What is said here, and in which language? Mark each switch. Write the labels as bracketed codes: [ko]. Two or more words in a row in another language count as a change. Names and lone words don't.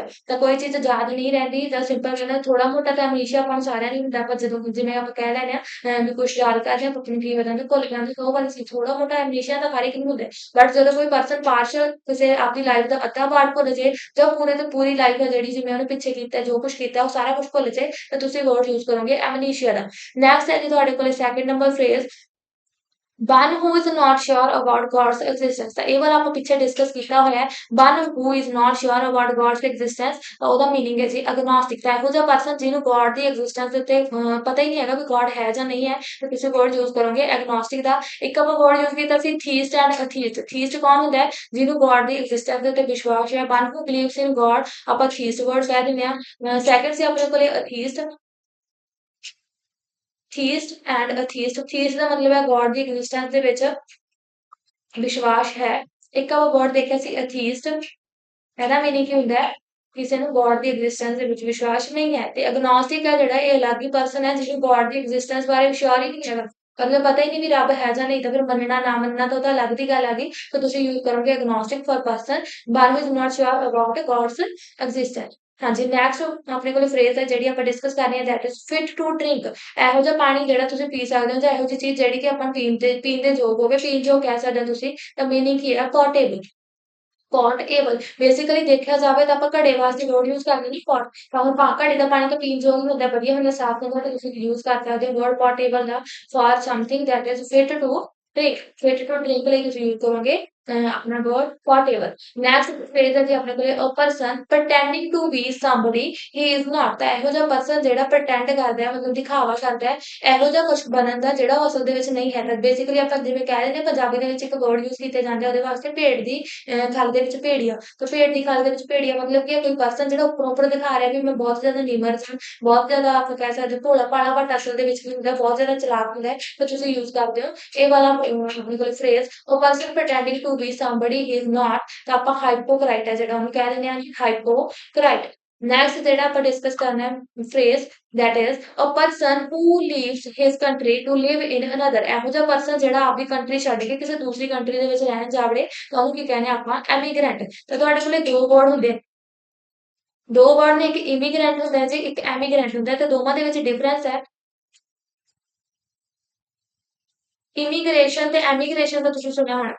[pa] ਤਾਂ ਕੋਈ ਚੀਜ਼ ਯਾਦ ਨਹੀਂ ਰਹਿੰਦੀ ਤਾਂ ਸਿੰਪਲ ਕਹਿੰਦਾ ਥੋੜਾ ਮੋਟਾ ਤਾਂ ਐਮਨੀਸ਼ੀਆ ਆਪਾਂ ਨੂੰ ਸਾਰਿਆਂ ਨੂੰ ਹੁੰਦਾ, ਪਰ ਜਦੋਂ ਜਿਵੇਂ ਆਪਾਂ ਕਹਿ ਲੈਂਦੇ ਹਾਂ ਵੀ ਕੁਝ ਯਾਦ ਕਰਦੇ ਹਾਂ ਪਤਾ ਨਹੀਂ ਕੀ ਹੋ ਜਾਂਦਾ, ਭੁੱਲ ਜਾਂਦੇ, ਉਹ ਵਾਲੀ ਸੀ ਥੋੜਾ ਮੋਟਾ ਐਮਨੀਸ਼ੀਆ ਤਾਂ ਹਰ ਇੱਕ ਨੂੰ ਹੁੰਦਾ। ਬਟ ਜਦੋਂ ਕੋਈ [en] person partial [pa] ਕਿਸੇ ਆਪਣੀ ਲਾਈਫ ਦਾ ਅੱਧਾ ਪਾਰਟ ਭੁੱਲ ਜੇ, ਜਾਂ ਪੂਰੇ ਤੇ ਪੂਰੀ ਲਾਈਫ ਹੈ ਜਿਹੜੀ ਜਿਵੇਂ ਉਹਨੇ ਪਿੱਛੇ ਕੀਤਾ ਜੋ ਕੁਝ ਕੀਤਾ ਉਹ ਸਾਰਾ ਕੁਝ ਭੁੱਲ ਜੇ, ਤਾਂ ਤੁਸੀਂ [en] word use [pa] ਕਰੋਗੇ ਐਮਨੀਸ਼ੀਆ ਦਾ। ਨੈਕਸਟ ਹੈ ਜੀ ਤੁਹਾਡੇ ਕੋਲ [en] second number phrase one who is not sure about God's existence। [pa] ਤਾਂ ਇਹ ਵਾਰ ਆਪਾਂ ਪਿੱਛੇ ਡਿਸਕਸ ਕੀਤਾ ਹੋਇਆ ਹੈ। [en] one who is not sure about God's existence [pa] ਤਾਂ ਉਹਦਾ ਮੀਨਿੰਗ ਹੈ ਜੀ ਅਗਨੋਸਟਿਕ। ਤਾਂ ਇਹੋ ਜਿਹਾ ਪਰਸਨ ਜਿਹਨੂੰ ਗੋਡ ਦੀ ਐਗਜ਼ਿਸਟੈਂਸ ਦੇ ਉੱਤੇ ਪਤਾ ਹੀ ਨਹੀਂ ਹੈਗਾ ਵੀ ਗੋਡ ਹੈ ਜਾਂ ਨਹੀਂ ਹੈ, ਤਾਂ ਤੁਸੀਂ [en] word use [pa] ਕਰੋਗੇ ਐਗਨੋਸਟਿਕ ਦਾ। ਇੱਕ ਆਪਾਂ [en] word use [pa] ਕੀਤਾ ਸੀ [en] theist and atheist. [pa] ਥੀਸਟ ਕੌਣ ਹੁੰਦਾ ਹੈ, ਜਿਹਨੂੰ ਗੋਡ ਦੀ ਐਗਜ਼ਿਸਟੈਂਸ ਦੇ ਉੱਤੇ ਵਿਸ਼ਵਾਸ ਹੈ। [en] one who believes in God [pa] ਆਪਾਂ [en] theist word [pa] ਕਹਿ ਦਿੰਦੇ ਹਾਂ। ਸੈਕਿੰਡ ਸੀ ਆਪਣੇ ਕੋਲੇ ਅਥੀਸਟ। [en] theist and atheist. [pa] ਥੀਸਟ ਦਾ ਮਤਲਬ ਹੈ ਗੋਡ ਦੀ ਐਗਜ਼ਿਸਟੈਂਸ ਦੇ ਵਿੱਚ ਵਿਸ਼ਵਾਸ ਹੈ। ਇੱਕ ਆਪਾਂ ਵਰਡ ਦੇਖਿਆ ਸੀ ਅਥੀਸਟ, ਇਹਦਾ ਮੀਨਿੰਗ ਕੀ ਹੁੰਦਾ ਹੈ, ਕਿਸੇ ਨੂੰ ਗੋਡ ਦੀ ਐਗਜ਼ਿਸਟੈਂਸ ਦੇ ਵਿੱਚ ਵਿਸ਼ਵਾਸ ਨਹੀਂ ਹੈ। ਤੇ ਅਗਨੋਸਟਿਕ ਹੈ ਜਿਹੜਾ ਇਹ ਅਲੱਗ ਹੀ ਪਰਸਨ ਹੈ ਜਿਹਨੂੰ ਗੋਡ ਦੀ ਐਗਜ਼ਿਸਟੈਂਸ ਬਾਰੇ ਵਿਸ਼ਵਾਸ ਹੀ ਨਹੀਂ ਹੈਗਾ, ਮਤਲਬ ਪਤਾ ਹੀ ਨਹੀਂ ਵੀ ਰੱਬ ਹੈ ਜਾਂ ਨਹੀਂ, ਤਾਂ ਫਿਰ ਮੰਨਣਾ ਨਾ ਮੰਨਣਾ ਤਾਂ ਉਹਦਾ ਅਲੱਗ ਦੀ ਗੱਲ ਆ ਗਈ। ਤਾਂ ਤੁਸੀਂ ਯੂਜ਼ ਕਰੋਗੇ [en] agnostic for person one who is not sure about God's existence। [pa] ਹਾਂਜੀ, ਨੈਕਸਟ ਆਪਣੇ ਕੋਲ ਫਰੇਜ਼ ਹੈ ਜਿਹੜੀ ਆਪਾਂ ਡਿਸਕਸ ਕਰਨੀ ਹੈ [en] that is fit to drink। [pa] ਇਹੋ ਜਿਹਾ ਪਾਣੀ ਜਿਹੜਾ ਤੁਸੀਂ ਪੀ ਸਕਦੇ ਹੋ, ਜਾਂ ਇਹੋ ਜਿਹੀ ਚੀਜ਼ ਜਿਹੜੀ ਕਿ ਆਪਾਂ ਪੀਣ ਦੇ ਯੋਗ ਹੋਵੇ, ਪੀਣ ਯੋਗ ਕਹਿ ਸਕਦੇ ਹੋ ਤੁਸੀਂ। ਤਾਂ ਮੀਨਿੰਗ ਕੀ ਹੈ, ਪੋਰਟੇਬਲ। [en] portable basically [pa] ਦੇਖਿਆ ਜਾਵੇ ਤਾਂ ਆਪਾਂ ਘੜੇ ਵਾਸਤੇ [en] word use [pa] ਕਰਦੇ ਨਹੀਂ ਪੋਟ, ਤਾਂ ਹੁਣ ਘੜੇ ਦਾ ਪਾਣੀ ਤਾਂ ਪੀਣ ਯੋਗ ਹੀ ਹੁੰਦਾ, ਵਧੀਆ ਹੁੰਦਾ, ਸਾਫ਼ ਹੁੰਦਾ, ਤਾਂ ਤੁਸੀਂ ਯੂਜ਼ ਕਰ ਸਕਦੇ ਹੋ [en] word portable [pa] ਦਾ [en] for something that is fit to drink। fit to drink [pa] ਲਈ ਤੁਸੀਂ ਯੂਜ਼ ਕਰੋਗੇ अपना [en] word whatever. next phrase [pa] ਹੈ ਜੀ ਆਪਣੇ ਕੋਲੇ [en] a person pretending to be somebody he is not। [pa] ਤਾਂ ਇਹੋ ਜਿਹਾ ਪਰਸਨ ਜਿਹੜਾ pretend ਕਰਦਾ ਹੈ ਮਤਲਬ ਦਿਖਾਵਾ ਕਰਦਾ ਹੈ ਇਹੋ ਜਿਹਾ ਕੁਝ ਬਣਨ ਦਾ ਜਿਹੜਾ ਉਹ ਅਸਲ ਦੇ ਵਿੱਚ ਨਹੀਂ ਹੈ। ਤਾਂ ਬੇਸਿਕਲੀ ਆਪਾਂ ਜਿਵੇਂ ਕਹਿ ਰਹੇ ਨੇ ਪੰਜਾਬੀ ਦੇ ਵਿੱਚ ਇੱਕ ਵਰਡ ਯੂਜ਼ ਕੀਤੇ ਜਾਂਦੇ ਆ ਉਹਦੇ ਵਾਸਤੇ ਭੇਡ ਦੀ ਖਲ ਦੇ ਵਿੱਚ ਭੇੜੀਆ। ਤਾਂ ਭੇਡ ਦੀ ਖਲ ਦੇ ਵਿੱਚ ਭੇੜੀਆ ਮਤਲਬ ਕਿ ਕੋਈ ਪਰਸਨ ਜਿਹੜਾ ਉੱਪਰੋਂ ਉੱਪਰ ਦਿਖਾ ਰਿਹਾ ਵੀ ਮੈਂ ਬਹੁਤ ਜ਼ਿਆਦਾ ਨਿਮਰ ਹਾਂ, ਬਹੁਤ ਜ਼ਿਆਦਾ ਆਪਾਂ ਕਹਿ ਸਕਦੇ ਭੋਲਾ ਭਾਲਾ, ਬਟ ਅਸਲ ਦੇ ਵਿੱਚ ਕੀ ਹੁੰਦਾ ਬਹੁਤ ਜ਼ਿਆਦਾ ਚਲਾਕ ਹੁੰਦਾ ਹੈ। ਤਾਂ ਤੁਸੀਂ ਯੂਜ਼ ਕਰਦੇ ਹੋ ਇਹ ਵਾਲਾ ਆਪਣੇ ਕੋਲ ਫਰੇਜ਼ ਉਹ ਪਰਸਨ [en] pretending to be somebody he is not। [pa] ਤਾਂ ਆਪਾਂ ਹਾਈਪੋਕਰਾਈਟ ਹੈ ਜਿਹੜਾ ਉਹਨੂੰ ਕਹਿ ਦਿੰਦੇ ਹਾਂ ਹਾਈਪੋਕਰਾਈਟ। ਨੈਕਸਟ ਜਿਹੜਾ ਆਪਾਂ ਡਿਸਕਸ ਕਰਨਾ ਹੈ ਫਰੇਜ਼ [en] that is a person who leaves his country to live in another। [pa] ਇਹੋ ਜਿਹਾ ਪਰਸਨ ਜਿਹੜਾ ਆਪਣੀ ਕੰਟਰੀ ਛੱਡ ਕੇ ਕਿਸੇ ਦੂਸਰੀ ਕੰਟਰੀ ਦੇ ਵਿੱਚ ਰਹਿਣ ਜਾਵੜੇ ਤਾਂ ਉਹਨੂੰ ਕੀ ਕਹਿੰਦੇ ਆਪਾਂ ਐਮੀਗ੍ਰੈਂਟ। ਤਾਂ ਤੁਹਾਡੇ ਕੋਲੇ ਦੋ ਵਰਡ ਹੁੰਦੇ ਆ, ਦੋ ਵਰਡ ਨੇ, ਇੱਕ ਇਮੀਗ੍ਰੈਂਟ ਹੁੰਦਾ ਹੈ ਜੀ ਇੱਕ ਐਮੀਗ੍ਰੈਂਟ ਹੁੰਦਾ ਹੈ। ਤੇ ਦੋਵਾਂ ਦੇ ਵਿੱਚ ਡਿਫਰੈਂਸ ਹੈ। ਇਮੀਗ੍ਰੇਸ਼ਨ ਤੇ ਐਮੀਗ੍ਰੇਸ਼ਨ ਦਾ ਤੁਸੀਂ ਸੁਣਿਆ ਹੋਣਾ।